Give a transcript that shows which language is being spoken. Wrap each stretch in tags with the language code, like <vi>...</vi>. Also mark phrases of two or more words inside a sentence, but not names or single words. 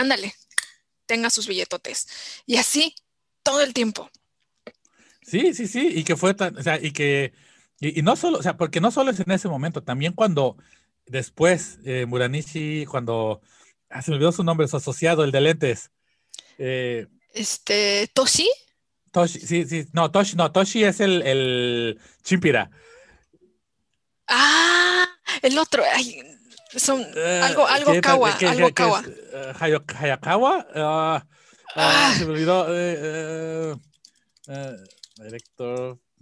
<es>ándale, tenga sus billetotes. Y así todo el tiempo. Sí, sí, sí, y que fue tan, o sea, y no solo, o sea, porque no solo es en ese momento, también cuando después, Muranishi, cuando, se me olvidó su nombre, su asociado, el de lentes, eh, Toshi. Toshi, sí, sí, no, Toshi es el Chimpira. El otro, ay, son Que algo que es Kawa. Hayakawa. Se Ah, me olvidó. Director.</es>